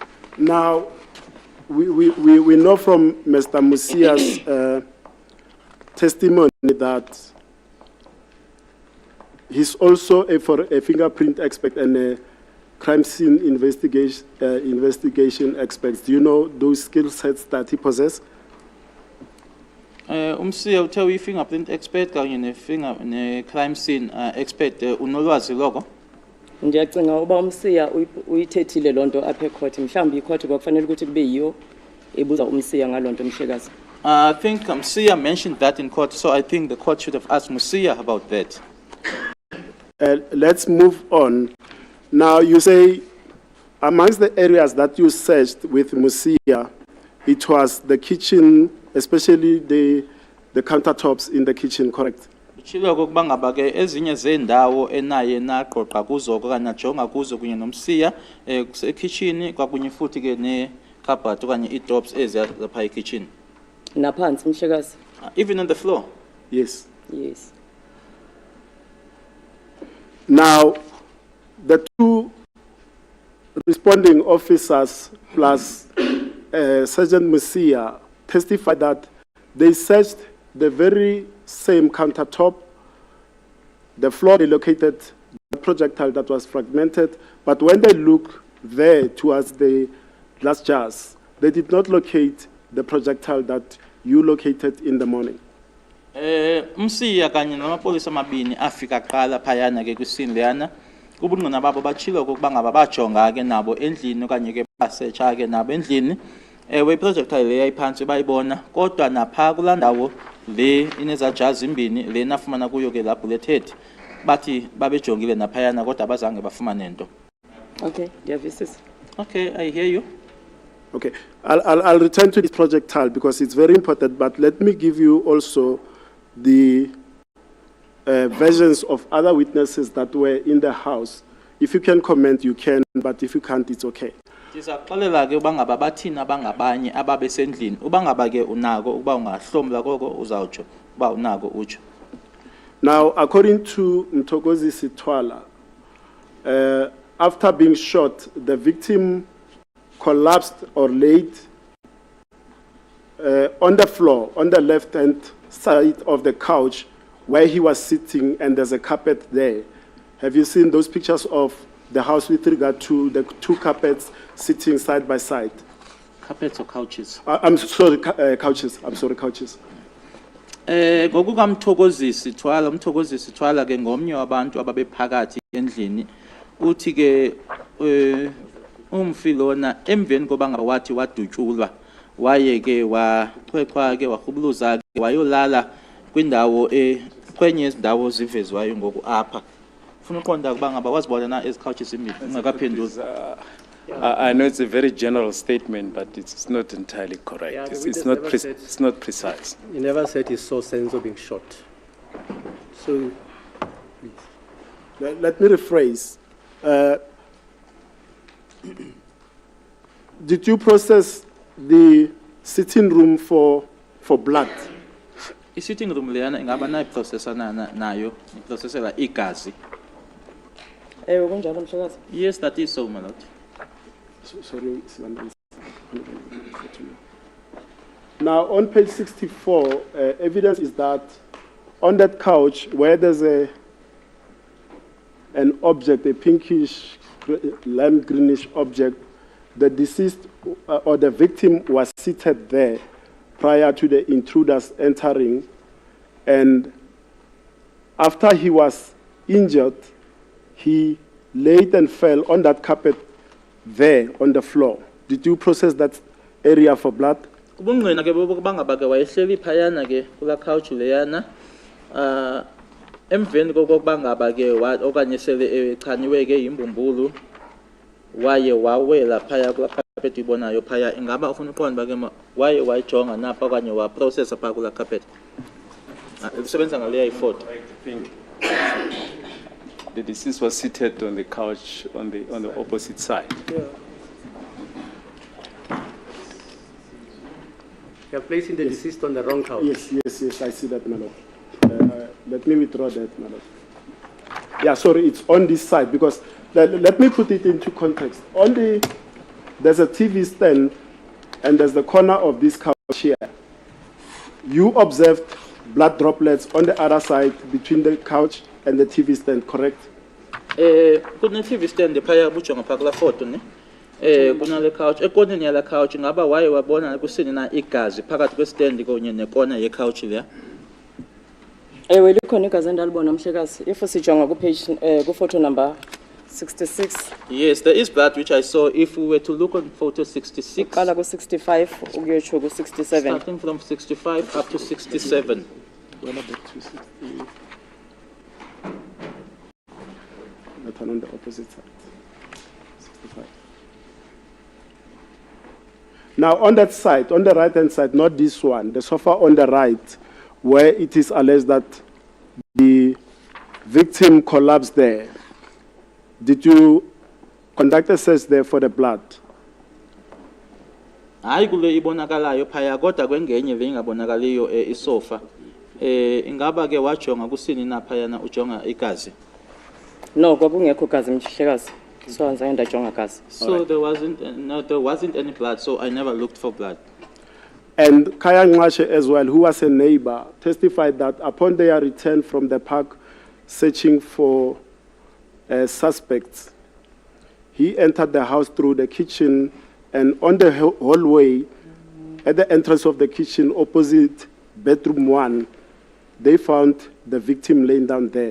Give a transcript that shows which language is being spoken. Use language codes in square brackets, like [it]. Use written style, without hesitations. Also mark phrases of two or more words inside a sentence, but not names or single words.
[en] Now, we know from Mr. Mosia's testimony that he's also a fingerprint expert and a crime scene investigation expert. Do you know those skill sets that he possesses? [xh] Umsiya uthe uyi- [en] fingerprint expert [xh] kanye ne- [en] crime scene expert [xh] unolwazi loko. Ndiyacinga uba uMsiya uyithethile lonto apha ecourt mhlawumbi icourt kwakufanele ukuthi kube yiyo ebuza uMsiya ngalonto mhlekazi. [en] I think Musia mentioned that in court, so I think the court should have asked Musia about that. Let's move on. Now, you say amongst the areas that you searched with Musia, it was the kitchen, especially the countertops in the kitchen, correct? [xh] Uchilo kokuba ngaba ke ezinye zendawo enaye naqoqa kuzo okanye najonga kuzo kunye noMsiya kitchen kwakunye futhi ke ne cupboard okanye i-tops ezapha kitchen. Naphansi mhlekazi. [en] Even on the floor? Yes. Yes. Now, the two responding officers plus Sergeant Musia testified that they searched the very same countertop, the floor they located the projectile that was fragmented, but when they look there towards the glass jars, they did not locate the projectile that you located in the morning. [xh] Umsiya kanye namapolisa amabini afika qala phayana ke kwisini leyana ubungqina babo bachilo kokuba ngaba bajonga ke nabo endlini okanye ke basearcha ke nabo endlini projectile le yayiphansi bayibona kodwa napha kulandawo le inezajazi imbini le nafumana kuyo ke la bulleted bathi babejongile naphayana kodwa abazange bafumane nto. Okay, ndiyavisisa. [en] Okay, I hear you. Okay, I'll return to this projectile because it's very important, but let me give you also the versions of other witnesses that were in the house. If you can comment, you can, but if you can't, it's okay. [xh] Ndizaxolela ke uba ngaba bathini abangabanye ababesendlini uba ngaba ke unako uba ungahlomla koko uzawutsho uba unako utsho. [en] Now, according to Mthokozi Sitwala, after being shot, the victim collapsed or laid on the floor, on the left-hand side of the couch where he was sitting, and there's a carpet there. Have you seen those pictures of the house with regard to the two carpets sitting side by side? Carpets or couches? I'm sorry, couches. I'm sorry, couches. [xh] Ngokuka Mthokozi Sitwala ke ngomnye wabantu ababephakathi endlini uthi ke umfilona emveni koba ngaba wathi wadutshulwa waye ke wachwechwa ke wahubuluza ke wayolala kwindawo kwenye izindawo zivezwayo ngoku apha ufuna uqonda kuba ngaba wazibona na ezicouches imbili ungakaphenduli. [en] I know it's a very general statement, but it's not entirely correct. Yeah, it's not precise. He never said he saw Senzo being shot. So, let me rephrase. Did you process the sitting room for blood? [xh] I- [en] sitting room [xh] leyana ingaba nayo processor nayo processela igazi. Kunjalo mhlekazi. [en] Yes, that is so, my lord. Sorry, now on page 64, evidence is that on that couch where there's an object, a pinkish, lime greenish object, the deceased or the victim was seated there prior to the intruders entering, and after he was injured, he laid and fell on that carpet there on the floor. Did you process that area for blood? [xh] Ubungqina ke bokuba ngaba ke wayehleli phayana ke kula couch leyana emveni kokuba ngaba ke okanye sele echaniwe ke imbumbulu waye wawela phaya kula carpet ibonayo phaya ingaba ufuna uqonda ke waye wayijonga napha okanye wa process apha kula carpet usebenza ngaleya ifoto. [en] I think the deceased was seated on the couch on the opposite side. yeah. You're placing the deceased on the wrong couch. Yes, I see that, my lord. Let me withdraw that, my lord. Yeah, sorry, it's on this side because let me put it into context. There's a TV stand and there's the corner of this couch here. You observed blood droplets on the other side between the couch and the TV stand, correct? [xh] Kune [en] TV stand [xh] phaya bujonga phakula photo ne. Kunale couch ekoneni yala couch ngaba waye wabona kusini na igazi phakathi kwe stand kunye nekona ye couch le. Ewe likhona igazi endalibona mhlekazi. If sijonga ku page ku [en] photo number 66. Yes, there is blood which I saw. If we were to look on photo 66, [xh] Qala ku 65 ukuyotsho ku 67. [en] starting from 65 up to 67. That one on the opposite side. 65. Now on that side, on the right hand side, not this one, the sofa on the right, where it is alleged that the victim collapsed there. Did you conduct a search there for the blood? [xh] Hayi kule ibonakalayo phaya kodwa kwengenye le ingabonakaliyo isofa. Ingaba ke wajonga kusini na phaya na ujonga igazi. No, kwakungekho gazi mhlekazi. So anzange ndajonga gazi. [en] So there wasn't any blood, so I never looked for blood. And Kaya Ngashe as well, who was a neighbor, testified that upon their return from the park searching for suspects, he entered the house through the kitchen, and on the hallway, at the entrance of the kitchen opposite bedroom 1, they found the victim laying down there.